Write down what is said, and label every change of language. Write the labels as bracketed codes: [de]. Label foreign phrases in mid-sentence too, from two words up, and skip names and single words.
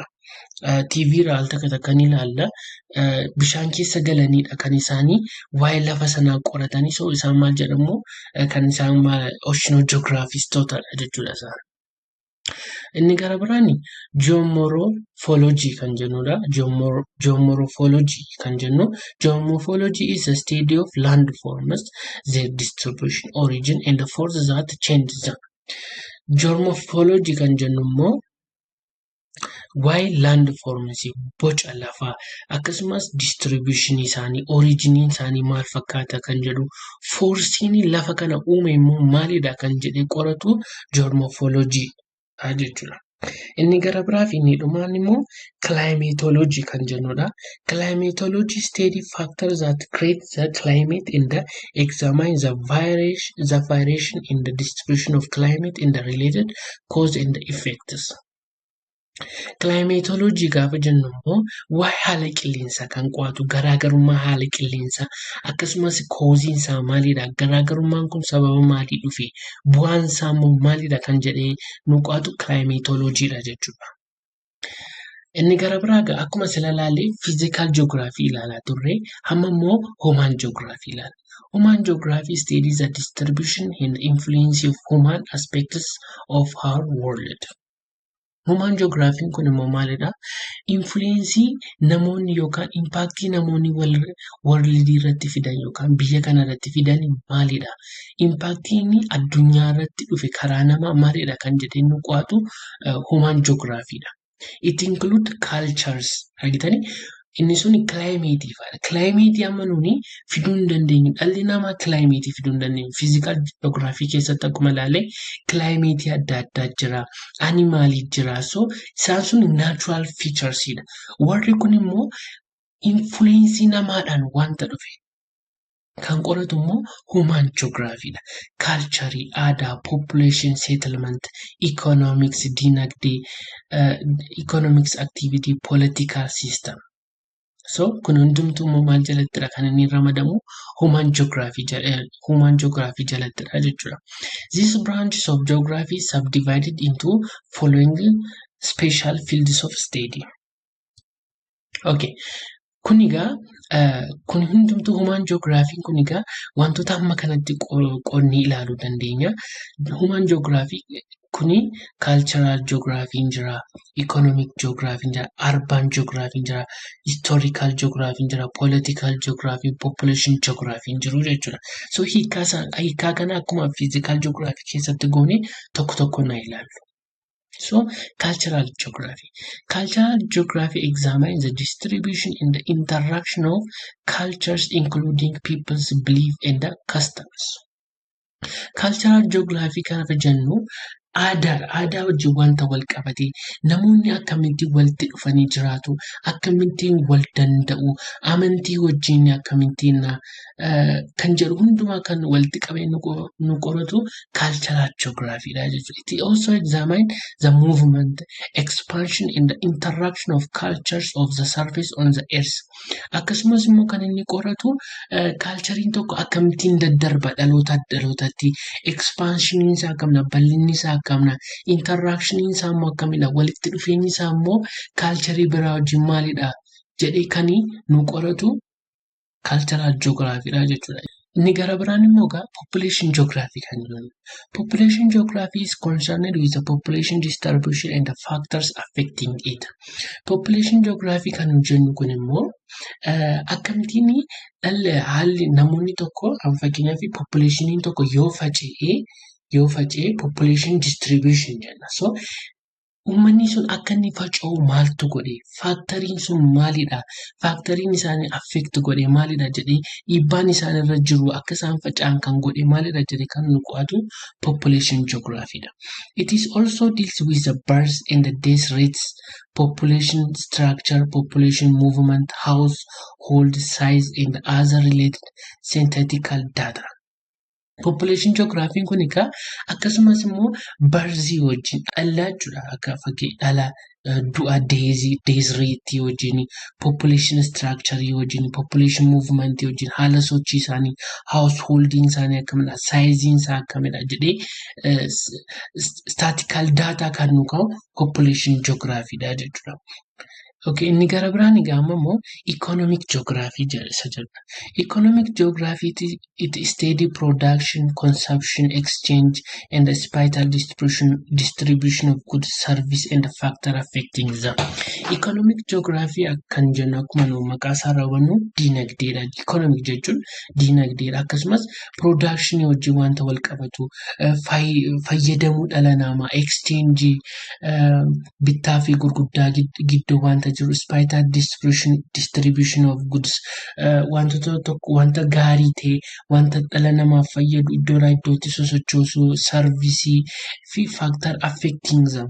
[om] TV irraa al takka takka ni ilaalla. Bishaan keessa galanidha kan isaanii waa'ee lafa sanaa qoratanii. So isaan maal jedhamu? Kan isaan oceanographistootadha jechuudha isaan. Inni gara biraani geomorphology kan jennudha. Geomorphology kan jennu. [en] Geomorphology is a study of landforms, their distribution, origin, and the forces that change them. [om] Geomorphology kan jennu immoo waa'ee landforms boca lafaa akkasumas distribution isaanii, origin isaanii maal fakkaata kan jedhu, forsiin lafa kana uume immoo maalidha kan jedhee qoratu geomorphology jechuudha. Inni gara biraa fi inni dhumaan immoo climatology kan jennudha. [en] Climatology study factors that create the climate and examine the variation in the distribution of climate and the related cause and the effects. [om] Climatology gaafa jennu immoo waa'ee haala qilleensaa kan qo'atu, garaagarummaa haala qilleensaa akkasumas kooziin isaa maalidha, garaagarummaan kun sababa maalii dhufe, bu'aan isaa immoo maalidha kan jedhee nu qo'atu climatology dha jechuudha. Inni gara biraa akkuma sila ilaalle [en] physical geography [om] ilaalaa turre, amma immoo [en] human geography [om] ilaala. [en] Human geography studies the distribution and influence of human aspects of our world. Human geography [om] kun immoo maalidha? Influence namoonni yookaan impact namoonni world irratti fidan yookaan biyya kana irratti fidan maalidha? Impact addunyaa irratti dhufe karaa namaa maalidha kan jedhee nu qo'atu [en] human geography [om] dha. [en] It include cultures. [om] Argitanii? Inni sun climate faadha. Climate amma nuni fiduu hin dandeenyu. Dhalli namaa climate fiduu hin dandeenyu. [en] Physical geography [om] keessatti akkuma ilaalle climate adda addaa jira. Animalii jira. So isaan sun [en] natural features [om] dha. Warri kun immoo influence namaadhaan wanta dhufe. Kan qoratu immoo [en] human geography [om] dha. Culture, aadaa, [en] population, settlement, economics, dinagdee, economics activity, political system. [om] So kun hundumtuu immoo maal jalattidha kan inni ramadamu [en] human geography [om] jalattidha jechuudha. [en] These branches of geography is subdivided into following special fields of study. [om] Okay. Kunigaa kun hundumtuu [en] human geography [om] kunigaa wantoota amma kanatti qonni ilaaluu dandeenya. [en] Human geography [om] kuni [en] cultural geography [om] jira, [en] economic geography [om] jira, [en] urban geography [om] jira, [en] historical geography [om] jira, [en] political geography, population geography [om] jiru jechuudha. So hiikaa kana akkuma [en] physical geography [om] keessatti goone tokko tokko na ilaallu. [en] So, cultural geography. [om] Cultural geography examines the distribution and the interaction of cultures, including people's belief and the customs. [en] Cultural geography [om] kanaaf jennu aadaa wajjin wanta wal qabate namoonni akkamittiin walitti dhufanii jiraatu, akkamittiin wal danda'u, amantii wajjin akkamittiin kan jedhu hundumaa kan walitti qabee nu qoratu [en] cultural geography [om] dha jechuudha. [en] It also examines the movement, expansion and the interaction of cultures of the surface on the earth. [om] Akkasumas immoo kan inni qoratu culturein tokko akkamittiin daddarba dhalootaa dhalootatti, expansioniin isaa akkamidha, bal'inni isaa akkamidha, interactioniin isaa immoo akkamidha, walitti dhufeenyi isaa immoo culturii biraa wajjin maalidha jedhee kan nu qoratu [en] cultural geography [om] dha jechuudha. Inni gara biraan immoo [en] population geography [om] kan jennu. [en] Population geography is concerned with the population distribution and the factors affecting it. Population geography [om] kan jennu kun immoo akkamittiin haalli namoonni tokko fakkeenyaaf populationiin tokko yoo faca'e [en] population distribution [om] jenna. So uummanni sun akka inni faca'u maaltu godhe? Faaktoriin sun maalidha? Faaktoriin isaanii affect godhe maalidha jedhee dhiibbaan isaanirra jiru akka isaan faca'an kan godhe maalidha jedhee kan nu qo'atu [en] population geography [om] dha. [en] It is also deals with the birth and the death rates, population structure, population movement, household size and other related statistical data. Population geography [om] kun egaa akkasumas immoo barzii wajjin dhalaa jechuudha. Akka fakkii dhala du'a [en] death rate [om] wajjin, [en] population structure [om] wajjin, [en] population movement [om] wajjin, haala sochii isaanii, householding isaanii akkamidha, size isaa akkamidha jedhee [en] statistical data [om] kan nu qabu [en] population geography [om] dha jechuudha. Okay, inni gara biraan egaa immoo [en] economic geography [om] jedha. [en] Economic geography it study production, consumption, exchange and the spatial distribution of goods, service and the factor affecting them. Economic geography [om] kan jennu akkuma nu maqaa isaa raawwannu diinagdeedha. Economic jechuun diinagdeedha. Akkasumas production wajjin wanta wal qabatu, fayyadamuu dhala namaa, exchange, bittaa fi gurgurtaa gidduu wanta jiru, [en] spatial distribution of goods, [om] wantoota tokko wanta gaarii ta'e, wanta dhala namaaf fayyadu iddoodhaa iddootti sosochoosu, sarvisii fi [en] factor affecting them.